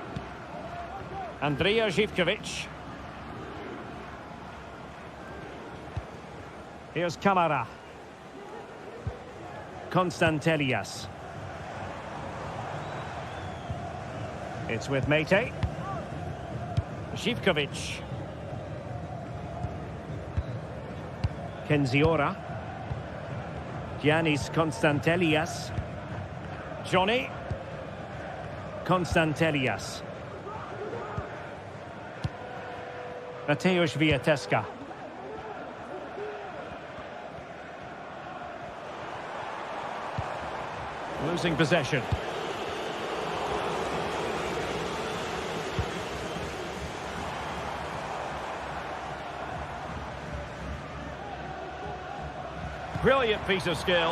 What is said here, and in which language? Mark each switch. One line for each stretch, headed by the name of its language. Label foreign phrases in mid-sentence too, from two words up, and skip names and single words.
English: Andrija Zivkovic. Here's Kamara. Konstantelias. It's with Mete. Zivkovic. Kenziora. Giannis Konstantelias. Johnny. Konstantelias. Mateusz Wiateska. Losing possession. Brilliant piece of skill.